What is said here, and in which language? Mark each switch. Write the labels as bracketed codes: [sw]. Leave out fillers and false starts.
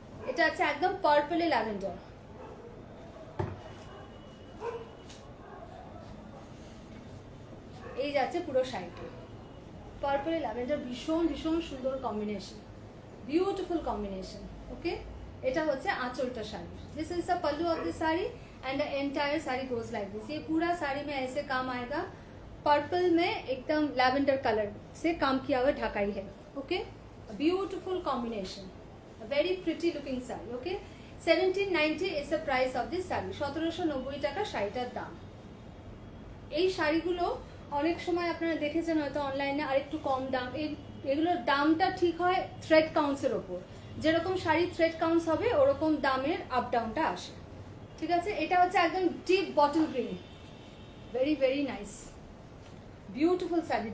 [bn] এটা আছে একদম পার্পলে ল্যাভেন্ডার। এই যাচ্ছে পুরো শাড়িটা পার্পলে ল্যাভেন্ডার, ভীষণ ভীষণ সুন্দর কম্বিনেশন, বিউটিফুল কম্বিনেশন। ओके এটা হচ্ছে আঁচলটা sari. [en] This is the pallu of this sari and the entire sari goes like this. [hi] ये पूरा साड़ी में ऐसे काम आएगा। पर्पल में एकदम लैवेंडर कलर से काम किया हुआ ढकाई है। [en] Okay beautiful combination, very pretty looking sari. Okay 1790 is the price of this sari. [bn] 1790 টাকা শাড়িটার দাম। এই শাড়িগুলো অনেক সময় আপনারা দেখেছেন হয়তো অনলাইনে আর একটু কম দাম। এগুলোর দামটা ঠিক হয় থ্রেড কাউন্টসের ওপর। যেরকম শাড়ি থ্রেড কাউন্টস হবে ওরকম দামের আপ ডাউনটা আসে, ঠিক আছে। এটা হচ্ছে একদম deep bottle green, very very nice beautiful sari.